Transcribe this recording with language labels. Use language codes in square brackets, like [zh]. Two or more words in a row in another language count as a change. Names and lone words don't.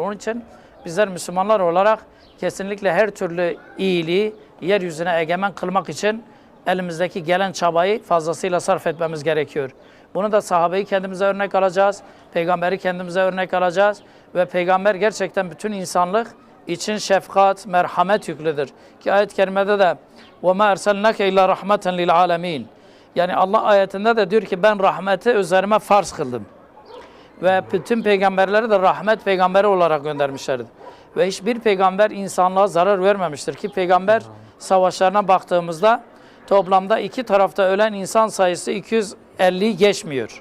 [tr] Onun için bizler Müslümanlar olarak kesinlikle her türlü iyiliği yeryüzüne egemen kılmak için elimizdeki gelen çabayı fazlasıyla sarf etmemiz gerekiyor. Bunu da sahabeyi kendimize örnek alacağız, peygamberi kendimize örnek alacağız ve peygamber gerçekten bütün insanlık için şefkat, merhamet yüklüdür. Ki ayet-i kerimede de [ar] وَمَا اَرْسَلْنَكَ اِلَّا رَحْمَةً لِلْعَالَمِينَ. [tr] Yani Allah ayetinde de diyor ki ben rahmeti üzerime farz kıldım. Ve bütün peygamberleri de rahmet peygamberi olarak göndermişlerdir. Ve hiçbir peygamber insanlığa zarar vermemiştir ki peygamber savaşlarına baktığımızda toplamda iki tarafta ölen insan sayısı 250'yi geçmiyor.